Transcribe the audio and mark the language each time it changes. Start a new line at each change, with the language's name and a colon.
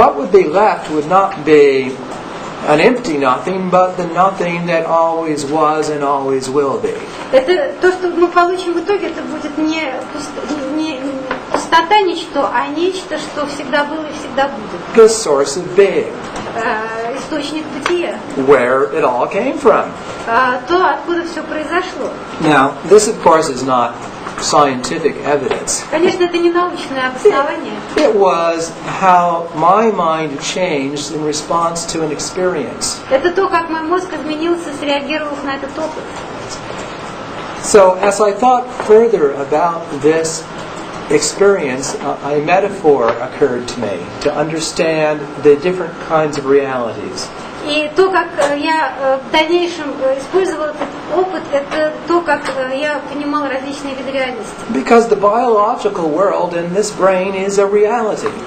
English: What would be left would not be an empty nothing, but the nothing that always was and always will be.
Russian: Это то, что мы получим в итоге, это будет не пустота ничто, а нечто, что всегда было и всегда будет.
English: The source of being.
Russian: Источник бытия.
English: Where it all came from.
Russian: То, откуда все произошло.
English: Now, this of course is not scientific evidence.
Russian: Конечно, это не научное обоснование.
English: It was how my mind changed in response to an experience.
Russian: Это то, как мой мозг изменился, среагировав на этот опыт.
English: So, as I thought further about this experience, a metaphor occurred to me to understand the different kinds of realities.
Russian: И то, как я в дальнейшем использовал этот опыт, это то, как я понимал различные виды реальности.
English: Because the biological world in this brain is a reality.